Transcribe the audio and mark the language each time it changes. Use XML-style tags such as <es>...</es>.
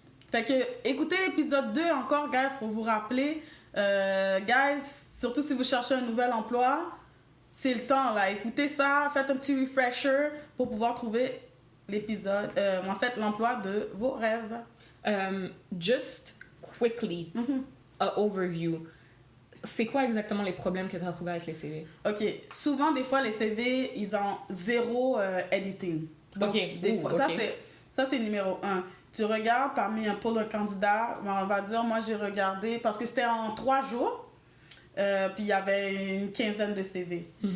<fr>Fait que écoutez l'épisode 2 encore, guys, pour vous rappeler. Guys, surtout si vous cherchez un nouvel emploi, c'est le temps là. Écoutez ça, faites un petit refresher pour pouvoir trouver l'épisode, en fait, l'emploi de vos rêves.</fr> <en>Just quickly, a overview.</en> <fr>C'est quoi exactement les problèmes que tu as trouvés avec les CV? OK. Souvent, des fois, les CV, ils ont zéro editing. Donc, des fois, ça, c'est numéro 1. Tu regardes parmi un pool de candidats, on va dire, moi, j'ai regardé, parce que c'était en 3 jours, puis il y avait une quinzaine de CV.</fr>